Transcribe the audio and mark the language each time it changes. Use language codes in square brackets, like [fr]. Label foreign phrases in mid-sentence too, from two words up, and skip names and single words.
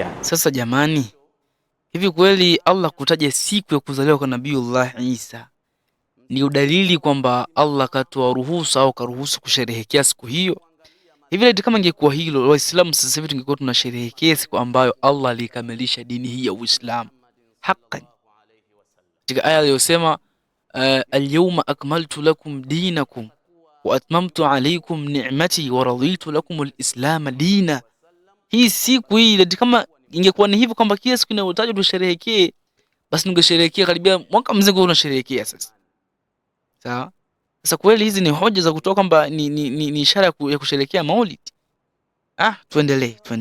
[sw] Sasa jamani, hivi kweli Allah kutaja siku ya kuzaliwa kwa Nabiyullah Isa ni udalili kwamba Allah katoa ruhusa au karuhusu kusherehekea siku hiyo? Hivi kama ingekuwa hilo, Waislamu sasa hivi tungekuwa tunasherehekea siku ambayo Allah alikamilisha dini hii ya Uislamu haqqan. Katika aya iliyosema [ar] اليوم أكملت لكم دينكم وأتممت عليكم نعمتي ورضيت لكم الإسلام دينا. [sw] Hii siku hii kama ingekuwa ni hivyo kwamba kila siku inayotajwa tusherehekee, basi tungesherehekea karibia mwaka mzima tunasherehekea sasa. Sawa? Sasa kweli hizi ni hoja za kutoa kwamba ni ishara ya kusherehekea Maulid? Tuendelee.